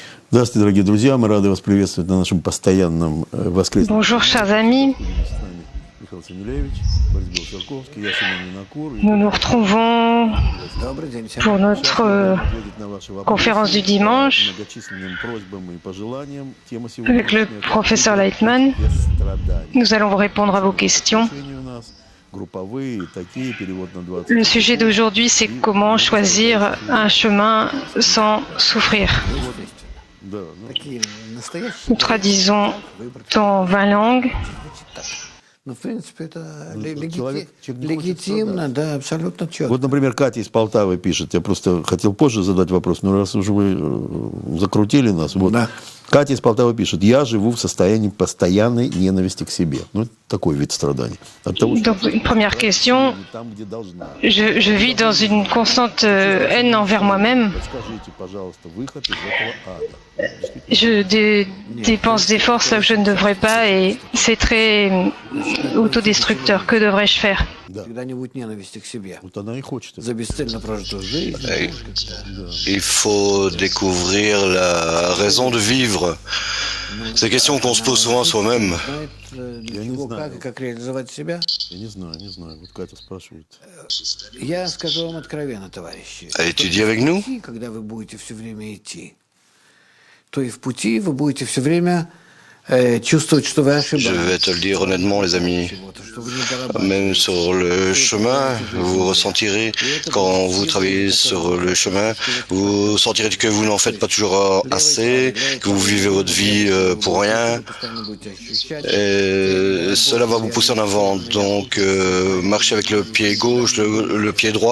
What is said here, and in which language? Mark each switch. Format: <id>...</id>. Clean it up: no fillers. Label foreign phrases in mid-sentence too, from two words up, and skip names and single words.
<ru>Здравствуйте, дорогие друзья. Мы рады вас приветствовать на нашем постоянном воскресном.</ru> <fr>Bonjour chers amis,</fr> <ru>С нами Михаил Санилевич, Борис Белоцерковский, я Семен Минакур.</ru> <fr>nous nous retrouvons pour notre</fr> <ru>Ответить на ваши вопросы,</ru> <fr>conférence du dimanche</fr> <ru>многочисленным просьбам и пожеланиям. Тема</ru> <fr>avec le</fr> <ru>сегодняшняя</ru> <fr>professeur Leitman.</fr> <ru>без страданий.</ru> <fr>Nous allons vous répondre à vos questions.</fr> <ru>У нас групповые, такие, перевод на 20.</ru> <fr>Le sujet d'aujourd'hui, c'est comment choisir un chemin sans souffrir.</fr> <ru>Да,</ru> <fr>Nous traduisons dans 20 langues.</fr> <ru>Ну, в принципе, это человек не хочет легитимно, да, абсолютно четко. Вот, например, Катя из Полтавы пишет. Я просто хотел позже задать вопрос, но раз уже вы закрутили нас. Вот. Да. Катя из Полтавы пишет. Я живу в состоянии постоянной ненависти к себе. Ну, это такой вид страданий. От того, что</ru> <fr>Donc, une première question,</fr> <ru>не там, где должна.</ru> <fr>je vis dans une constante haine envers moi-même.</fr> <ru>Подскажите, пожалуйста, выход из этого ада.</ru> <fr>Je dépense des forces là où je ne devrais pas et c'est très autodestructeur. Que devrais-je faire?</fr> <ru>Да. Когда не будет ненависти к себе. Вот она и хочет. За бесцельно прожитую жизнь.</ru> <fr>Il faut découvrir la raison de vivre. C'est des questions qu'on se pose souvent à soi-même.</fr> <ru>Для чего, как и как реализовать себя. Я не знаю. Вот Катя спрашивает. Я скажу вам откровенно, товарищи.</ru> <fr>À étudier avec nous.</fr> <ru>Когда вы будете все время идти, то и в пути вы будете все время чувствовать, что вы ошибаетесь.</ru> <fr>Je vais te le dire honnêtement, les amis. Même sur le chemin, vous ressentirez, quand vous travaillez sur le chemin, vous sentirez que vous n'en faites pas toujours assez, que vous vivez votre vie pour rien. Et cela va vous pousser en avant. Donc, marchez avec le pied gauche, le pied droit.</fr>